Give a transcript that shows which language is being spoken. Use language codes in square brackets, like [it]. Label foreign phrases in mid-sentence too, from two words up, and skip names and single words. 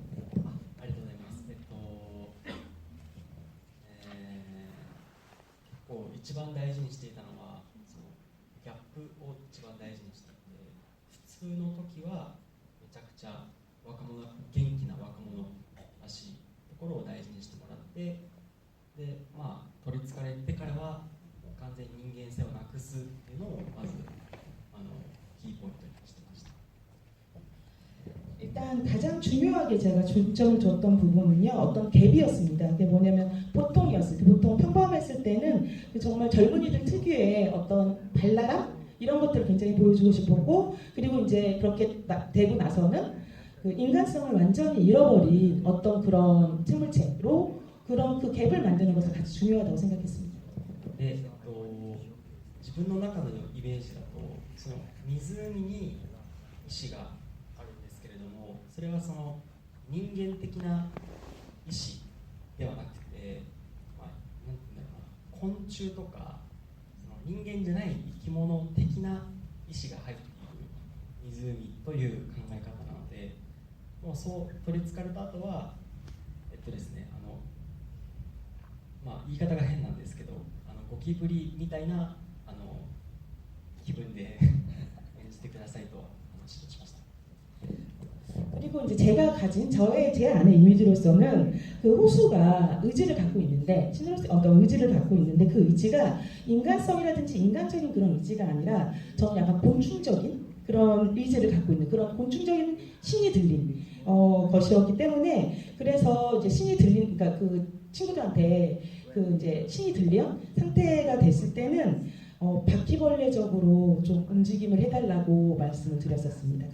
[ja] ありがとうございます。結構一番大事にしていたのはそのギャップを一番大事にしていて、普通の時はめちゃくちゃ元気な若者らしいところを大事にしてもらって、で取りつかれてからは完全に人間性をなくすっていうのをまずキーポイントにしてました。 [ko] 일단 가장 중요하게 제가 중점을 줬던 부분은요, 어떤 갭이었습니다. 그게 뭐냐면 보통이었을 때, 보통 평범했을 때는 정말 젊은이들 특유의 어떤 발랄함 이런 것들을 굉장히 보여주고 싶었고, 그리고 이제 그렇게 되고 나서는 그 인간성을 완전히 잃어버린 어떤 그런 생물체로 그런 그 갭을 만드는 것이 가장 중요하다고 생각했습니다. [ja] で、自分の中のイメージだとその湖に石があるんですけれども、それはその人間的な石ではなくて、なんていうんだろうな、昆虫とかその人間じゃない生き物的な石が入っている湖という考え方なので、もうそう取りつかれた後はですね、言い方が変なんですけど、ゴキブリみたいな気分で演じてくださいと話をしました。 [ko] 그리고 이제 제가 가진 제 안의 이미지로서는 그 호수가 의지를 갖고 있는데, 신으로서 어떤 의지를 갖고 있는데 그 의지가 인간성이라든지 인간적인 그런 의지가 아니라 저는 약간 곤충적인 그런 의지를 갖고 있는 그런 곤충적인 신이 들린 것이었기 때문에, 그래서 이제 신이 들린, 그러니까 그 친구들한테 그 이제 신이 들린 상태가 됐을 때는 바퀴벌레적으로 좀 움직임을 해달라고 말씀을 드렸었습니다.